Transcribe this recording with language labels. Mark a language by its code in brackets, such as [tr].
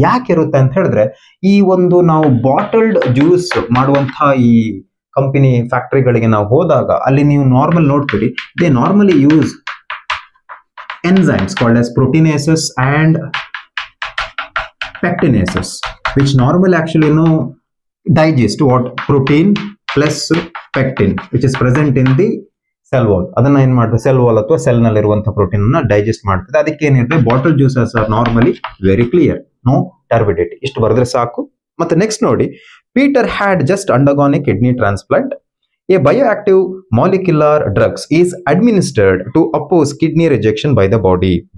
[kn] ಯಾಕೆ ಇರುತ್ತೆ ಅಂತ ಹೇಳಿದ್ರೆ, ಈ ಒಂದು ನಾವು ಬಾಟಲ್ಡ್ ಜ್ಯೂಸ್ ಮಾಡುವಂತಹ ಈ ಕಂಪನಿ ಫ್ಯಾಕ್ಟರಿಗಳಿಗೆ ನಾವು ಹೋದಾಗ ಅಲ್ಲಿ ನೀವು ನಾರ್ಮಲ್ ನೋಡ್ತೀರಿ, [en] They normally use enzymes called as proteinases and pectinases. which normally actually digest what protein plus pectin which is present in the [kn] cell wall. ಅದನ್ನ ಏನ್ ಮಾಡ್ತದೆ, ಸೆಲ್ ವಾಲ್ ಅಥವಾ ಸೆಲ್ ನಲ್ಲಿ ಇರುವಂತಹ ಪ್ರೋಟೀನ್ ಅನ್ನ ಡೈಜೆಸ್ಟ್ ಮಾಡ್ತದೆ. [en] ಅದಕ್ಕೆ ಏನಿದೆ, bottle juices are normally very clear, no turbidity. [kn] ಇಷ್ಟು ಬರೆದ್ರೆ ಸಾಕು. ಮತ್ತೆ ನೆಕ್ಸ್ಟ್ ನೋಡಿ, [en] Peter had just undergone a kidney transplant. A bioactive molecular drugs is administered to oppose kidney rejection by the body.